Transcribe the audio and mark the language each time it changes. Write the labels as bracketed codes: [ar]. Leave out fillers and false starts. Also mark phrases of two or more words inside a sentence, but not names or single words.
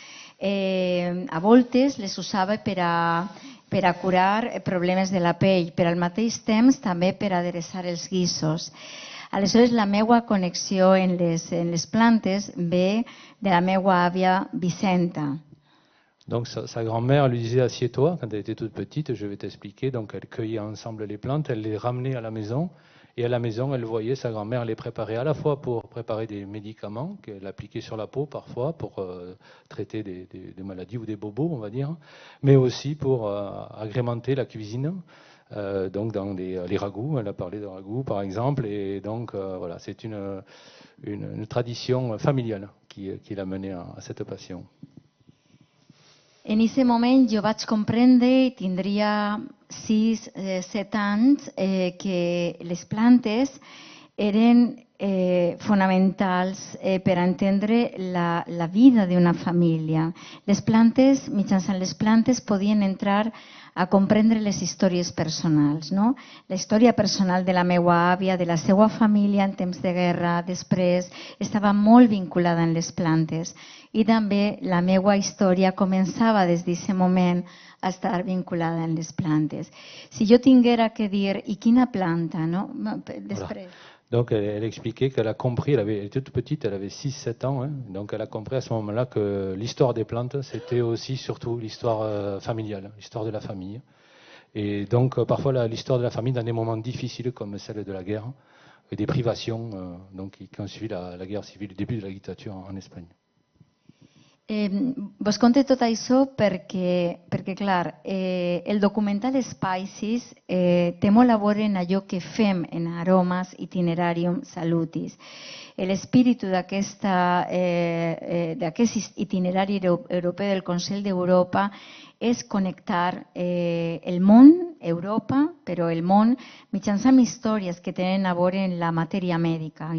[ca] A voltes les usava per a curar problemes de la pell, però al mateix temps també per a adereçar els guissos. Aleshores, la meva connexió en les plantes ve de la meva àvia Vicenta. [fr] Donc sa grand-mère lui disait assieds-toi quand elle était toute petite, je vais t'expliquer. Donc elle cueillait ensemble les plantes, elle les ramenait à la maison et à la maison elle voyait sa grand-mère les préparer à la fois pour préparer des médicaments qu'elle appliquait sur la peau parfois pour traiter des maladies ou des bobos on va dire, mais aussi pour agrémenter la cuisine. Donc dans les ragoûts, elle a parlé de ragoûts par exemple, et donc voilà, c'est une tradition familiale qui l'a menée à cette passion. [ca] En aquest moment jo vaig comprendre, i tindria 6-7 anys, que les plantes eren fonamentals per a entendre la vida d'una família. Les plantes, mitjançant les plantes, podien entrar a comprendre les històries personals, no? La història personal de la meva àvia, de la seva família en temps de guerra, després, estava molt vinculada en les plantes. I també la meva història començava des d'aquest moment a estar vinculada en les plantes. Si jo tinguera que dir, i quina planta, no? Després. [fr] Donc elle expliquait qu'elle a compris, elle était toute petite, elle avait 6-7 ans, hein, donc elle a compris à ce moment-là que l'histoire des plantes, c'était aussi surtout l'histoire familiale, l'histoire de la famille. Et donc parfois l'histoire de la famille dans des moments difficiles comme celle de la guerre, et des privations donc, qui ont suivi la guerre civile, le début de la dictature en Espagne. [ca] Vos conté tot això perquè clar, el documental Spices té molt a veure en allò que fem en Aromes Itinerarium Salutis. L'espíritu d'aquest itinerari europeu del Consell d'Europa és connectar el món, Europa, però el món, mitjançant històries que tenen a veure en la matèria mèdica.